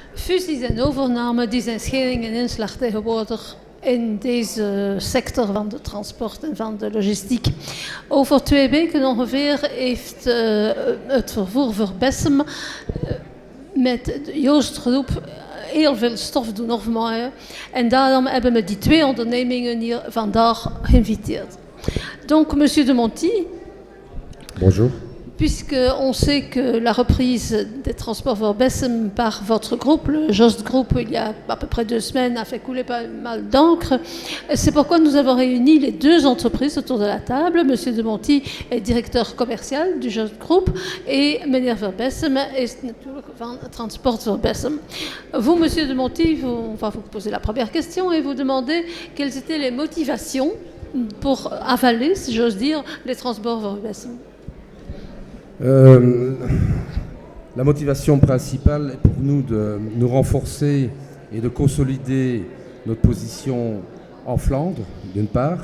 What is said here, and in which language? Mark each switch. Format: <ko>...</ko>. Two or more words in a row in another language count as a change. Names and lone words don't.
<nl>Fusies en overnames die zijn scheling en inslag tegenwoordig in deze sector van de transport en van de logistiek. Over 2 weken ongeveer heeft het vervoer voor Bessem met de Joostgroep heel veel stof doen afmaaien. En daarom hebben we die 2 ondernemingen hier vandaag geïnviteerd.</nl> <fr>Donc, monsieur de Monti. Bonjour. Puisqu'on sait que la reprise des transports vers Bessem par votre groupe, le Jost Group, il y a à peu près 2 semaines, a fait couler pas mal d'encre. C'est pourquoi nous avons réuni les 2 entreprises autour de la table. Monsieur de Monti est directeur commercial du Jost Group et meneer Ver Bessem est</fr> <nl>natuurlijk van</nl> <fr>Transport Ver Bessem. Vous, monsieur de Monti, on va vous poser la première question et vous demander quelles étaient les motivations pour avaler, si j'ose dire, les transports vers Bessem. La motivation principale est pour nous de nous renforcer et de consolider notre position en Flandre, d'une part.</fr>